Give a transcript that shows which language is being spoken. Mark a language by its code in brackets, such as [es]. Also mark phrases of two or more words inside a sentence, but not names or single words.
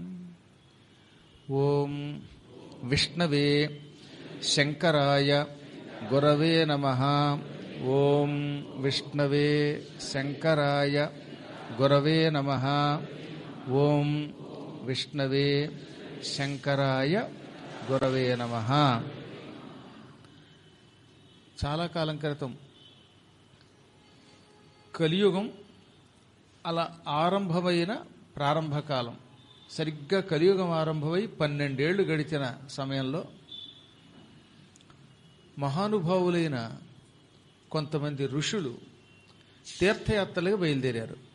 [sa] ॐ विष्णवे शङ्कराय गुरवे नमः। ॐ विष्णवे शङ्कराय गुरवे नमः। ॐ विष्णवे शङ्कराय गुरवे नमः। [te] చాలా కాలం క్రితం కలియుగం అలా ఆరంభమైన ప్రారంభకాలం, సరిగ్గా కలియుగం ఆరంభమై 12 ఏళ్లు గడిచిన సమయంలో మహానుభావులైన కొంతమంది ఋషులు తీర్థయాత్రలుగా బయలుదేరారు.